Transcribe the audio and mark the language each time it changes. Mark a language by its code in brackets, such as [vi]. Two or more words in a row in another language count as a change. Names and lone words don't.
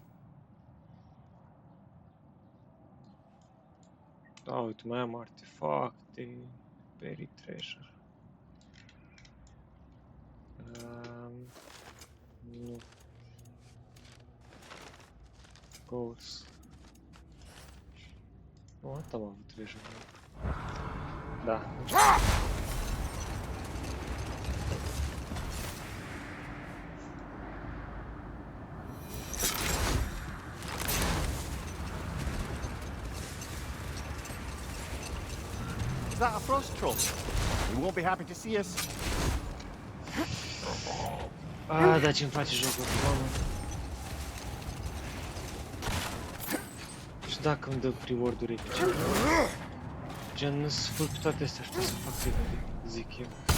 [ro] Da, uite, mai am artefacte, Berry Treasure. Nu. Goals. Nu, atât am avut treasure. Da. [en] Is that a frost troll? He won't be happy to see us. [ro] Ah, da, ce-mi face jocul, mamă. Și dacă îmi dă reward-uri epice. Gen, să fac toate astea, știu să fac repede, zic eu.